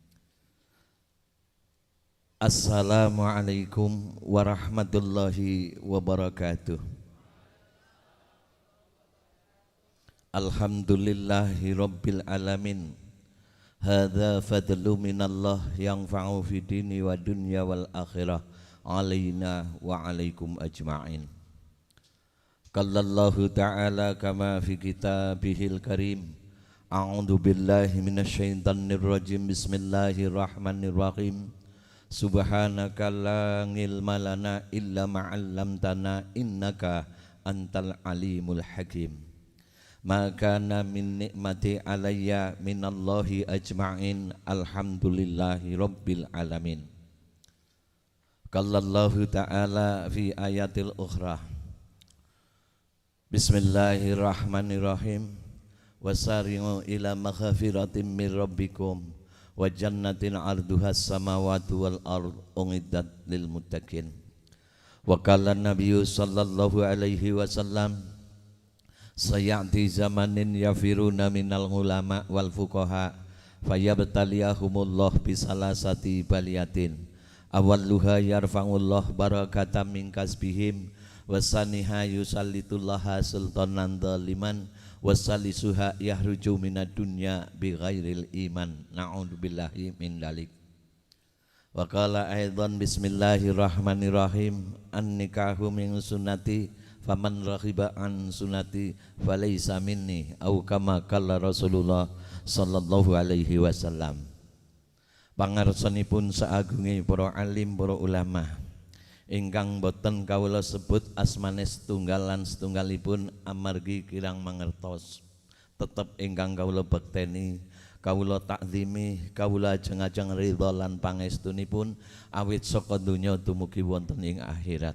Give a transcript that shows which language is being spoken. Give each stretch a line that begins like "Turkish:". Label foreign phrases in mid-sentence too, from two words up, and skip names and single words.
Arabic: السلام عليكم ورحمة الله وبركاته. الحمد لله رب العالمين. هذا فضل من الله ينفع في دين ودنيا والآخرة علينا وعليكم أجمعين. قال الله تعالى كما في كتابه الكريم. أعوذ بالله من الشيطان الرجيم. بسم الله الرحمن الرحيم. سبحانك لا علم لنا إلا ما علمتنا إنك أنت العليم الحكيم. ما كان من نعمة علي من الله أجمعين الحمد لله رب العالمين. قال الله تعالى في آية الأخرى. بسم الله الرحمن الرحيم. وسارعوا إلى مغفرة من ربكم وجنة عرضها السماوات والأرض أعدت للمتقين. وقال نبي صلى الله عليه وسلم سيأتي زمان يفرون من العلماء والفقهاء فيبتليهم الله بثلاث بليات أولها يرفع الله بركة من كسبهم وثانيها يسلط الله سلطانا ظالما وثالثها يخرج من الدنيا بغير الإيمان نعوذ بالله من ذلك. وقال أيضا بسم الله الرحمن الرحيم النكاح من سنتي فمن رغب عن سنتي فليس مني أو كما قال رسول الله صلى الله عليه وسلم.
Javanese: Pangarsanipun saagunge para alim para ulama ingkang boten kawula sebut asmane setunggalan setunggalipun amargi kirang mangertos tetep ingkang kawula bekteni kawula takzimi kawula ajeng-ajeng ridha lan pangestunipun awit saka donya dumugi wonten ing akhirat.